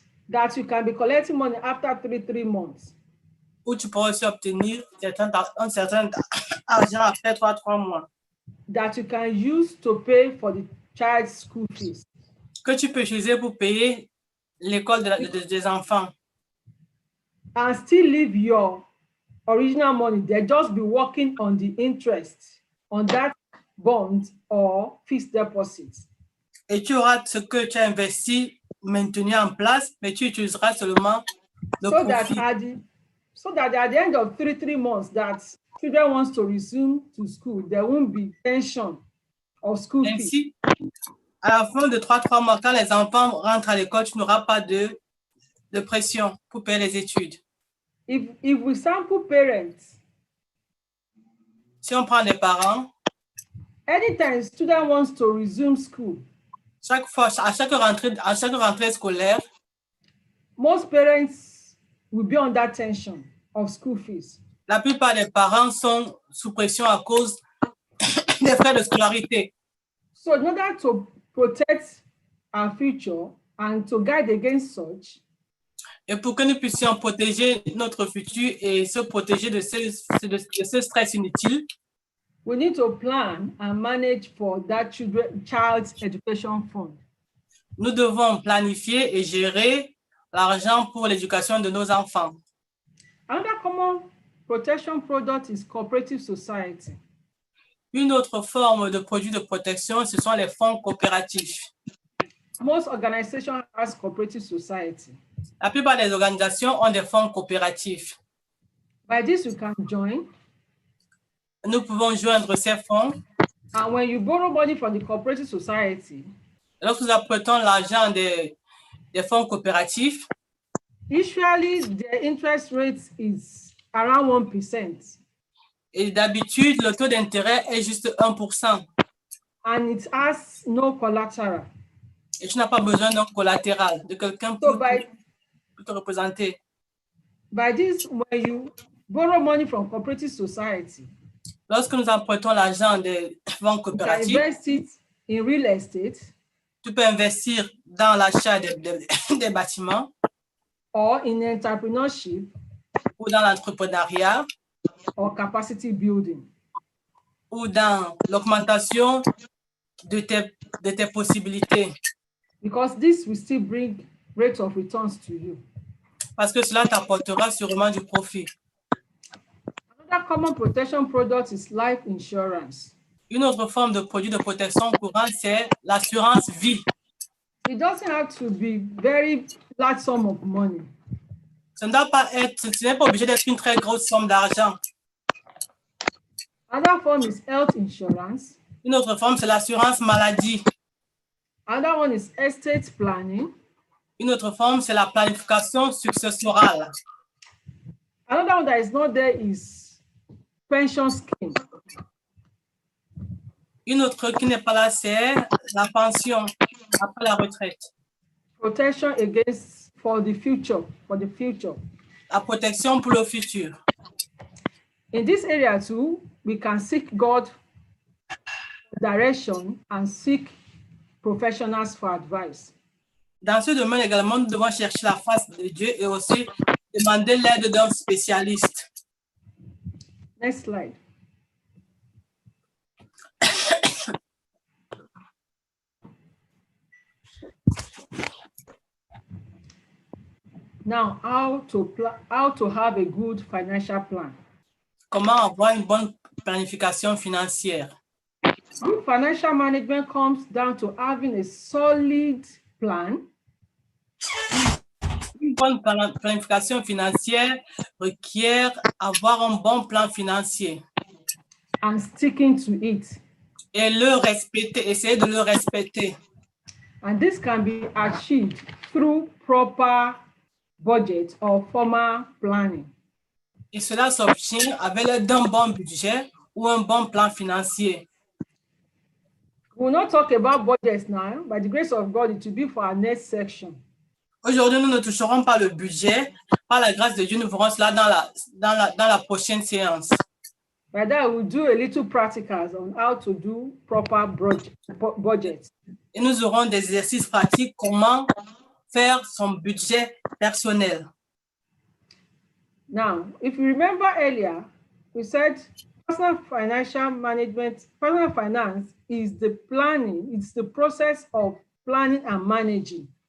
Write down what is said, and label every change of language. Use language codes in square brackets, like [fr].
[en] That you can be collecting money after 3 months. [fr] Où tu pourras aussi obtenir un certain argent après 3 mois. [en] That you can use to pay for the child's school fees. [fr] Que tu peux utiliser pour payer l'école des enfants. [en] And still leave your original money. They just be working on the interest on that bond or fixed deposit. [fr] Et tu auras ce que tu as investi maintenu en place, mais tu utiliseras seulement le [en] So that [fr] profit. [en] at the end of 3 months that children wants to resume to school, there won't be tension of school fees. [fr] Ainsi, à la fin de 3 mois, quand les enfants rentrent à l'école, tu n'auras pas de pression pour payer les études. [en] If we sample parents, [fr] Si on prend les parents, [en] anytime student wants to resume school, [fr] à chaque rentrée scolaire, [en] most parents will be under tension of school fees. [fr] la plupart des parents sont sous pression à cause des frais de scolarité. [en] So in order to protect our future and to guide against such, [fr] Et pour que nous puissions protéger notre futur et se protéger de ce stress inutile, [en] we need to plan and manage for that child's education fund. [fr] nous devons planifier et gérer l'argent pour l'éducation de nos enfants. [en] Another common protection product is cooperative society. [fr] Une autre forme de produit de protection, ce sont les fonds coopératifs. [en] Most organizations has cooperative society. [fr] La plupart des organisations ont des fonds coopératifs. [en] By this, you can join. [fr] Nous pouvons joindre ces fonds. [en] And when you borrow money from the cooperative society, [fr] Lorsque nous apprêtons l'argent des fonds coopératifs, [en] usually the interest rate is around 1%. [fr] et d'habitude, le taux d'intérêt est juste 1%. [en] And it has no collateral. [fr] Et tu n'as pas besoin d'un collatéral, de quelqu'un [en] So [fr] pour te représenter. [en] by this, when you borrow money from cooperative society, [fr] Lorsque nous empruntons l'argent des fonds [en] you can [fr] coopératifs, [en] invest it in real estate [fr] tu peux investir dans l'achat des bâtiments [en] or in entrepreneurship [fr] ou dans l'entrepreneuriat [en] or capacity building. [fr] ou dans l'augmentation de tes possibilités. [en] Because this will still bring rate of returns to you. [fr] Parce que cela t'apportera sûrement du profit. [en] Another common protection product is life insurance. [fr] Une autre forme de produit de protection courante, c'est l'assurance vie. [en] It doesn't have to be very large sum of money. [fr] Ce n'est pas obligé d'être une très grosse somme d'argent. [en] Another form is health insurance. [fr] Une autre forme, c'est l'assurance maladie. [en] Another one is estate planning. [fr] Une autre forme, c'est la planification successorale. [en] Another one that is not there is pension scheme. [fr] Une autre qui n'est pas là, c'est la pension après la retraite. [en] Protection against for the future. [fr] La protection pour le futur. [en] In this area too, we can seek God direction and seek professionals for advice. [fr] Dans ce domaine également, nous devons chercher la face de Dieu et aussi demander l'aide d'un spécialiste. [en] Next slide. Now, how to have a good financial plan. [fr] Comment avoir une bonne planification financière? [en] Good financial management comes down to having a solid plan. [fr] Une bonne planification financière requiert avoir un bon plan financier. [en] And sticking to it. [fr] Et le respecter, essayer de le respecter. [en] And this can be achieved through proper budget or formal planning. [fr] Et cela s'obtient avec l'aide d'un bon budget ou un bon plan financier. [en] We will not talk about budgets now. By the grace of God, it will be for our next section. [fr] Aujourd'hui, nous ne toucherons pas le budget. Par la grâce de Dieu, nous verrons cela dans la prochaine séance. [en] By that, we'll do a little practicals on how to do proper budget. [fr] Et nous aurons des exercices pratiques, comment faire son budget personnel. [en] Now, if you remember earlier, we said personal financial management, personal finance is the planning, it's the process of planning and managing.